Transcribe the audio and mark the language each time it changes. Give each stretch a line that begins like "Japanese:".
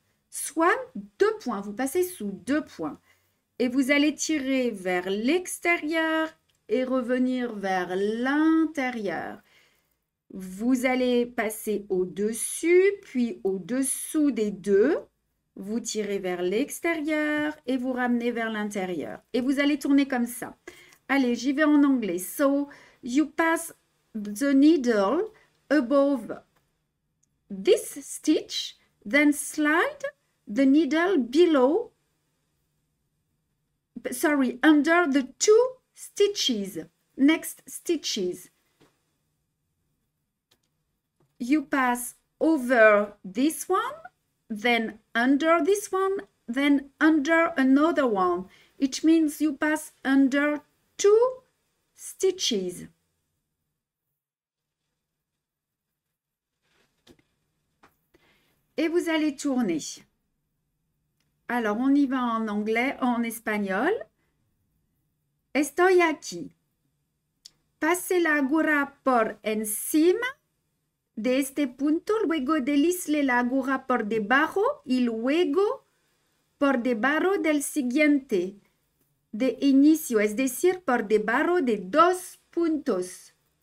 French: Soit 2 points, vous passez sous 2 points. Et vous allez tirer vers l'extérieur et revenir vers l'intérieur. Vous allez passer au-dessus, puis au-dessous des deux. Vous tirez vers l'extérieur et vous ramenez vers l'intérieur. Et vous allez tourner comme ça. Allez, j'y vais en anglais.
English: So, you pass the needle above this stitch, then slide the needle below, under the 2 stitches, next stitches. You pass over this one, then under this one, then under another one. It means you pass under 2 stitches.
French: Et vous allez tourner. Alors, on y va en anglais, en espagnol.
Spanish: Estoy aquí. Pase la aguja por encima de este punto, luego deslice la aguja por debajo y luego por debajo del siguiente de inicio, es decir, por debajo de 2 puntos.